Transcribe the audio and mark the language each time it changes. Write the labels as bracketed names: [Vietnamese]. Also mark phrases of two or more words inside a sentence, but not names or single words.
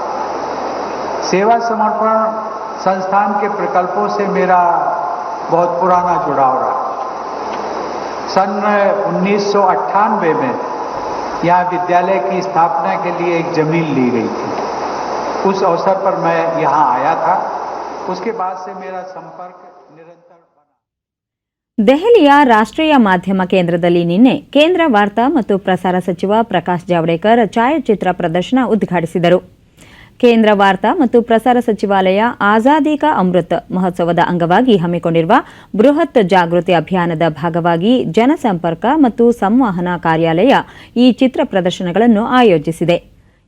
[Hindi] सेवा समर्पण संस्थान के प्रकल्पों से मेरा बहुत पुराना जुड़ाव रहा। सन 1998 में यहाँ विद्यालय की स्थापना के लिए एक जमीन ली गई थी। उस अवसर पर मैं यहाँ आया था। उसके बाद से मेरा संपर्क निरंतर बना। [Kannada] ದೆಹಲಿಯ ರಾಷ್ಟ್ರೀಯ ಮಾಧ್ಯಮ ಕೇಂದ್ರದಲ್ಲಿ ನಿನ್ನೆ ಕೇಂದ್ರ ವಾರ್ತಾ ಮತ್ತು ಪ್ರಸಾರ ಸಚಿವ ಪ್ರಕಾಶ್ ಜಾವಡೇಕರ್ ಛಾಯಾಚಿತ್ರ ಪ್ರದರ್ಶನ ಉದ್ಘಾಟಿಸಿದರು. ಕೇಂದ್ರ ವಾರ್ತಾ ಮತ್ತು ಪ್ರಸಾರ ಸಚಿವಾಲಯ ಆಜಾದಿ ಕಾ ಅಮೃತ್ ಮಹೋತ್ಸವದ ಅಂಗವಾಗಿ ಹಮ್ಮಿಕೊಂಡಿರುವ ಬೃಹತ್ ಜಾಗೃತಿ ಅಭಿಯಾನದ ಭಾಗವಾಗಿ ಜನಸಂಪರ್ಕ ಮತ್ತು ಸಂವಹನ ಕಾರ್ಯಾಲಯ ಈ ಚಿತ್ರ ಪ್ರದರ್ಶನಗಳನ್ನು ಆಯೋಜಿಸಿದೆ.